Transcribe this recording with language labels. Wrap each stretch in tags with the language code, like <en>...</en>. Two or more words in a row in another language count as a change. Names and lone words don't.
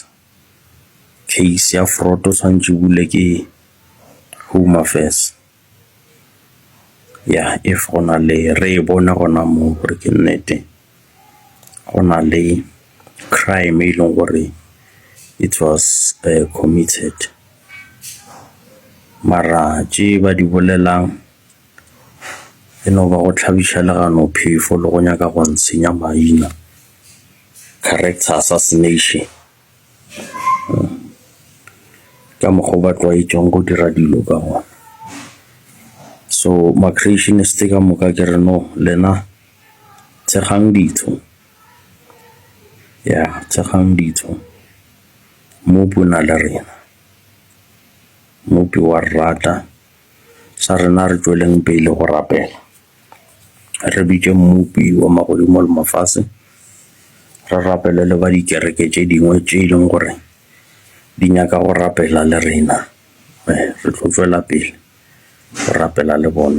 <nso>Case ya fraud o tshwantse bule ke Home Affairs. Yeah, if gona le re bona gona mo gore ke nnete gona le crime e leng gore</nso> <en>it was committed</en> <nso>mara tše ba di bolelang e no ba go tlhabiša legano phefo le go nyaka go ntshenya maina,</nso> <en>character assassination</en> <nso>ka mokgwa ba tlwaetšeng go dira dilo ka gona. So ma-creationist ka moka ke re no lena tshekgang ditho. Yeah, tshekgang ditho mopi o na le rena mopi wa rata sa rena re tšweleng pele go rapela re bitše mopi wa magodimo le mafase re rapele le ba dikereke tše dingwe tše e leng gore di nyaka go rapela le rena re tlo tšwela pele go rapela le bona.</nso>